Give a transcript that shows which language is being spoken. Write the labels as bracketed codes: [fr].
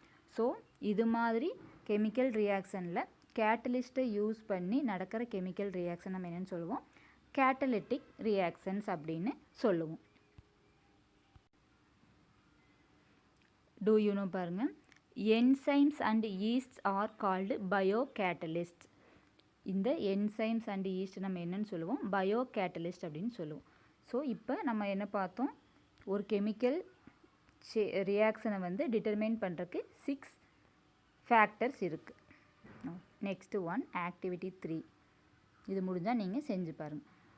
[ta] So இது மாதிரி chemical ரியாக்ஷனில் கேட்டலிஸ்ட்டை use பண்ணி நடக்கிற கெமிக்கல் ரியாக்ஷன் நம்ம என்னென்னு சொல்லுவோம், கேட்டலிட்டிக் ரியாக்ஷன்ஸ் அப்படின்னு சொல்லுவோம். [en] Do you know [ta] பாருங்கள், [en] enzymes and yeasts are called biocatalysts. [ta] இந்த என்சைம்ஸ் அண்ட் ஈஸ்ட் நம்ம என்னன்னு சொல்லுவோம், பயோ கேட்டலிஸ்ட் அப்படின்னு சொல்லுவோம். ஸோ இப்போ நம்ம என்ன பார்த்தோம், ஒரு கெமிக்கல் ரியாக்ஷனை வந்து டிட்டர்மைன் பண்ணுறதுக்கு 6 ஃபேக்டர்ஸ் இருக்குது. Next one activity 3. இது முடிஞ்சால் நீங்கள் செஞ்சு பாருங்கள்.